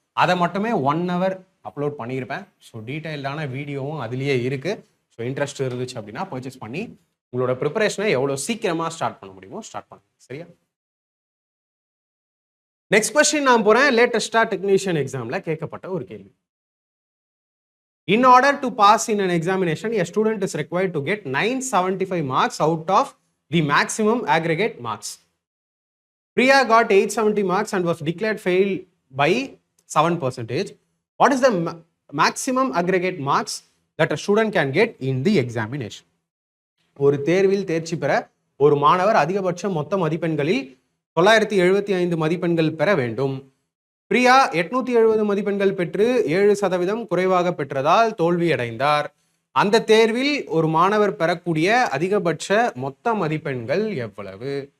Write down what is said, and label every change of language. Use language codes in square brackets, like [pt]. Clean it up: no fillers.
[ta] அதை மட்டுமே 1 hour upload பண்ணியிருப்பேன். ஸோ டீட்டெயில்டான வீடியோவும் அதுலேயே இருக்குது. ஸோ இன்ட்ரெஸ்ட் இருந்துச்சு அப்படின்னா பர்ச்சேஸ் பண்ணி உங்களோட ப்ரிப்பரேஷனை எவ்வளோ சீக்கிரமாக ஸ்டார்ட் பண்ண முடியுமோ ஸ்டார்ட் பண்ணுங்க. சரியா? நெக்ஸ்ட் கொஸ்டின் நான் போகிறேன். லேட்டஸ்டாக டெக்னீஷியன் எக்ஸாமில் கேட்கப்பட்ட ஒரு கேள்வி. [en] In order to pass in an examination, a student is required to get 975 marks out of the maximum aggregate marks. Priya got 870 marks and was declared fail by 7%. What is the maximum aggregate marks that a student can get in the examination? [ta] ஒரு தேர்வில் தேர்ச்சி பெற ஒரு மாணவர் அதிகபட்ச மொத்த மதிப்பெண்களில் 975 மதிப்பெண்கள் பெற வேண்டும். பிரியா 870 மதிப்பெண்கள் பெற்று 7% குறைவாக பெற்றதால் தோல்வியடைந்தார். அந்த தேர்வில் ஒரு மாணவர் பெறக்கூடிய அதிகபட்ச மொத்த மதிப்பெண்கள் எவ்வளவு?